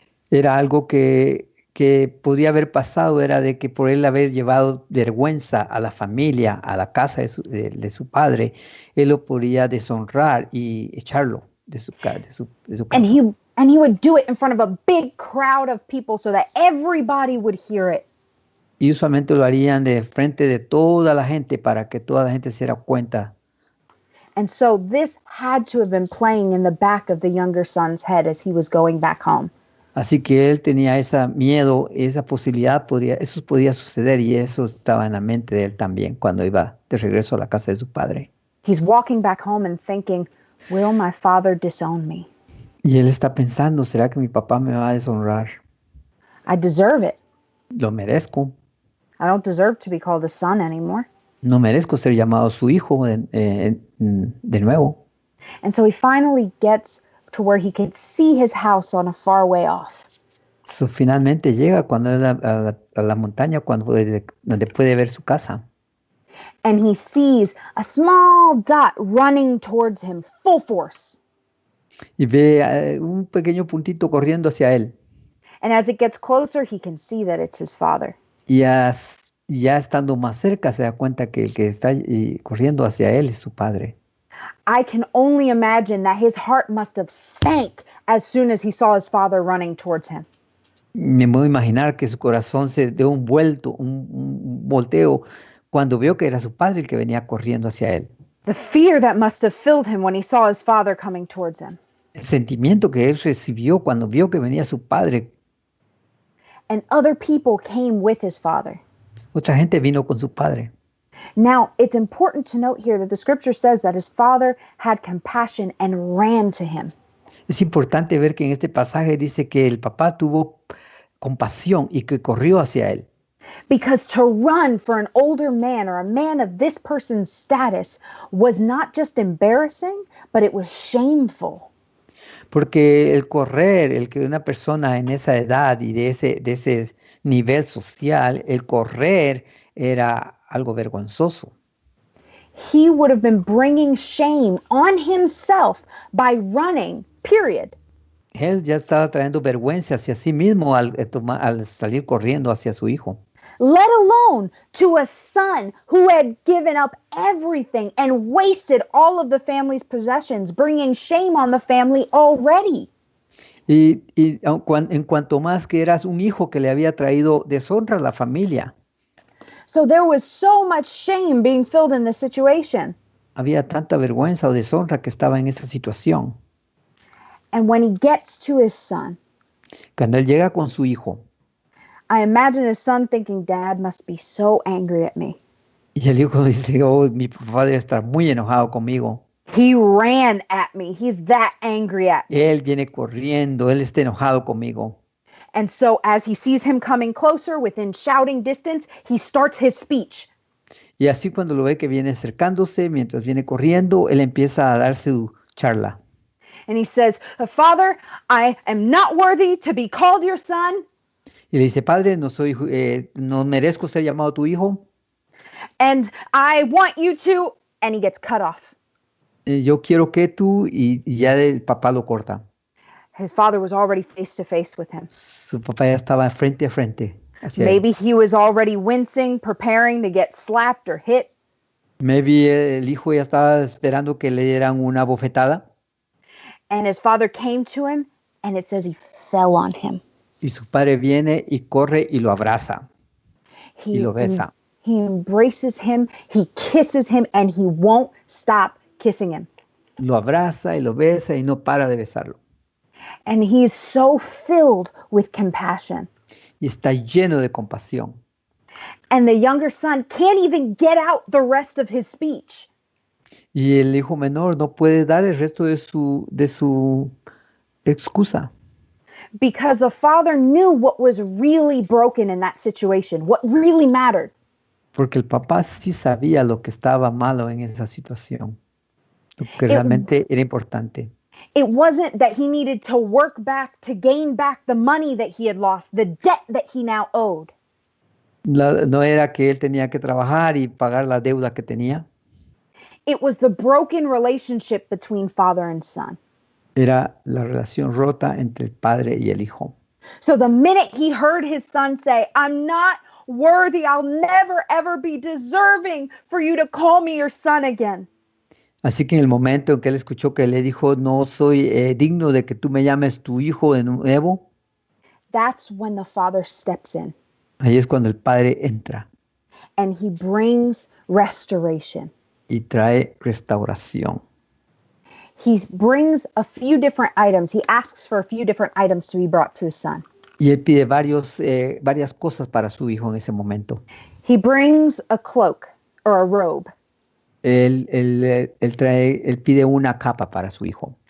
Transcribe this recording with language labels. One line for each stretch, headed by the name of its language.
Spanish: Era algo que podría haber pasado, era de que por él haber llevado vergüenza a la familia, a la casa de su padre, él lo podría deshonrar y echarlo de su casa.
English: And he would do it in front of a big crowd of people so that everybody would hear it.
Spanish: Y usualmente lo harían de frente de toda la gente para que toda la gente se diera cuenta.
English: And so this had to have been playing in the back of the younger son's head as he was going back home.
Spanish: Así que él tenía ese miedo, esa posibilidad, eso podía suceder y eso estaba en la mente de él también cuando iba de regreso a la casa de su padre.
English: He's walking back home and thinking, will my father disown me?
Spanish: Y él está pensando, ¿será que mi papá me va a deshonrar?
English: I deserve it.
Spanish: Lo merezco.
English: I don't deserve to be called a son anymore.
Spanish: No merezco ser llamado su hijo de nuevo.
English: And so he finally gets to where he could see his house on a far way off. So,
Spanish: finalmente llega cuando a la montaña, donde puede ver su casa.
English: And he sees a small dot running towards him full force.
Spanish: Y ve un pequeño puntito corriendo hacia él.
English: And as it gets closer, he can see that it's his father.
Spanish: Y ya estando más cerca se da cuenta que el que está corriendo hacia él es su padre.
English: I can only imagine that his heart must have sank as soon as he saw his father running towards him.
Spanish: Me puedo imaginar que su corazón se dio un volteo cuando vio que era su padre el que venía corriendo hacia él.
English: The fear that must have filled him when he saw his father coming towards him.
Spanish: El sentimiento que él recibió cuando vio que venía su padre.
English: And other people came with his father.
Spanish: Otra gente vino con su padre.
English: Now, it's important to note here that the scripture says that his father had compassion and ran to him.
Spanish: Es importante ver que en este pasaje dice que el papá tuvo compasión y que corrió hacia él.
English: Because to run for an older man or a man of this person's status was not just embarrassing, but it was shameful.
Spanish: Porque el correr, el que una persona en esa edad y de ese nivel social, el correr era algo vergonzoso.
English: He would have been bringing shame on himself by running, period.
Spanish: Él ya estaba trayendo vergüenza hacia sí mismo al salir corriendo hacia su hijo.
English: Let alone to a son who had given up everything and wasted all of the family's possessions, bringing shame on the family already.
Spanish: Y en cuanto más que eras un hijo que le había traído deshonra a la familia.
English: So there was so much shame being filled in this situation.
Spanish: Había tanta vergüenza o deshonra que estaba en esta situación.
English: And when he gets to his son,
Spanish: Cuando él llega con su hijo,
English: I imagine his son thinking, Dad must be so angry at me.
Spanish: y el hijo dice, oh, mi papá debe estar muy enojado conmigo.
English: He ran at me. He's that angry at me.
Spanish: Él viene corriendo, él está enojado conmigo.
English: And so as he sees him coming closer within shouting distance, he starts his speech.
Spanish: Y así cuando lo ve que viene acercándose, mientras viene corriendo, él empieza a dar su charla.
English: And he says, Father, I am not worthy to be called your son.
Spanish: Y le dice, Padre, no merezco ser llamado tu hijo.
English: And I want you to, and he gets cut off.
Spanish: Yo quiero que tú, y ya el papá lo corta.
English: His father was already face to face with him.
Spanish: Su papá ya estaba frente a frente hacia él.
English: Maybe he was already wincing, preparing to get slapped or hit. Maybe
Spanish: el hijo ya estaba esperando que le dieran una bofetada.
English: And his father came to him, and it says he fell on him.
Spanish: Y su padre viene y corre y lo abraza y lo besa.
English: He embraces him, he kisses him, and he won't stop kissing him.
Spanish: Lo abraza y lo besa y no para de besarlo.
English: And he's so filled with compassion.
Spanish: Y está lleno de compasión.
English: And the younger son can't even get out the rest of his speech.
Spanish: Y el hijo menor no puede dar el resto de su excusa.
English: Because the father knew what was really broken in that situation, what really mattered.
Spanish: Porque el papá sí sabía lo que estaba malo en esa situación, lo que realmente era importante.
English: It wasn't that he needed to work back to gain back the money that he had lost, the debt that he now owed.
Spanish: No era que él tenía que trabajar y pagar la deuda que tenía.
English: It was the broken relationship between father and son.
Spanish: Era la relación rota entre el padre y el hijo.
English: So the minute he heard his son say, I'm not worthy, I'll never ever be deserving for you to call me your son again.
Spanish: Así que en el momento en que él escuchó que le dijo, no soy digno de que tú me llames tu hijo de nuevo,
English: that's when the father steps in.
Spanish: Ahí es cuando el padre entra.
English: And he brings restoration.
Spanish: Y trae restauración.
English: He brings a few different items. He asks for a few different items to be brought to his son.
Spanish: Y él pide varias cosas para su hijo en ese momento.
English: He brings a cloak or a robe.
Spanish: Él pide una capa para su hijo.